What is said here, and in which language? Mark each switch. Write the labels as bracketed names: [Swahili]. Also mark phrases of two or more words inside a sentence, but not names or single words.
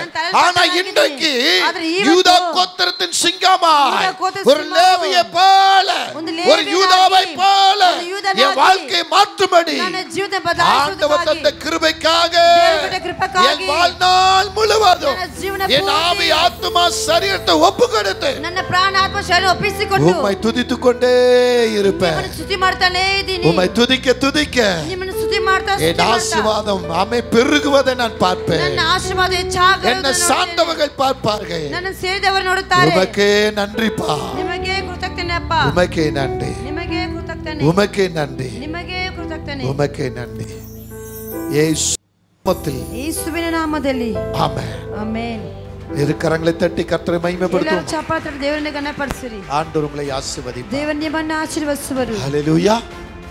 [Tamil] ஆனா இன்றைக்கு யூதா கோத்திரத்தின் சிங்கமாய் ஒரு லேவியை போல, ஒரு யூதாவை போல என் வாழ்க்கையை மாற்றும்படி ஆண்டவர் தந்த கிருபைக்காக என் வாழ்நாள் முழுவதும் என் ஆவி ஆத்மா சரீரத்தை ஒப்பு கொடுத்து [Kannada] ನನ್ನ ಪ್ರಾಣ ಆತ್ಮ ಶರೀರ ಒಪ್ಪಿಸಿಕೊಂಡು [Tamil] உம்மை துதித்துக் கொண்டே இருப்பேன். [Kannada] ಸ್ತುತಿ ಮಾಡ್ತಾನೇ ಇದ್ದೀನಿ. [Tamil] உம்மை துதிக்க துதிக்க [Kannada] ನಿಮ್ಮನ್ನು ಸ್ತುತಿ ಮಾಡ್ತಾ [Tamil] என் ஆசீர்வாதம் ஆமே பெருகுவதை நான் பார்ப்பேன். [Kannada] ನನ್ನ ಆಶೀರ್ವಾದ ಹೆಚ್ಚಾಗುವುದನ್ನು [Tamil] என்னை சார்ந்தவர்கள் பார்ப்பார்கள். [Kannada] ನನ್ನ ಸೇರಿದವರು ನೋಡುತ್ತಾರೆ. [Tamil] உமக்கே நன்றிப்பா, [Kannada] ನಿಮಗೆ ಕೃತಜ್ಞತೆ ಅಪ್ಪ, [Tamil] உமக்கே நன்றி, [Kannada] ನಿಮಗೆ ಕೃತಜ್ಞತೆ, [Tamil] உமக்கே நன்றி, [Kannada] ನಿಮಗೆ ಕೃತಜ್ಞತೆ, [Tamil] உமக்கே நன்றி. இயேசுவின் [Kannada] ಯೇಸುವಿನ ನಾಮದಲ್ಲಿ ಆಮೆನ್. ಆಮೆನ್. [Tamil] கரங்களை தட்டி கர்த்தரை மகிமைப்படுத்துவோம். [Kannada] ಚಪ್ಪಾಳೆ ತಟ್ಟಿ ದೇವರನ್ನ ಘನಪಡಿಸಿರಿ. [Tamil] ஆண்டவர் உங்களை ஆசீர்வதிப்பார். [Kannada] ದೇವರು ನಿಮ್ಮನ್ನು ಆಶೀರ್ವದಿಸುವರು. [Tamil] ஹalleluya.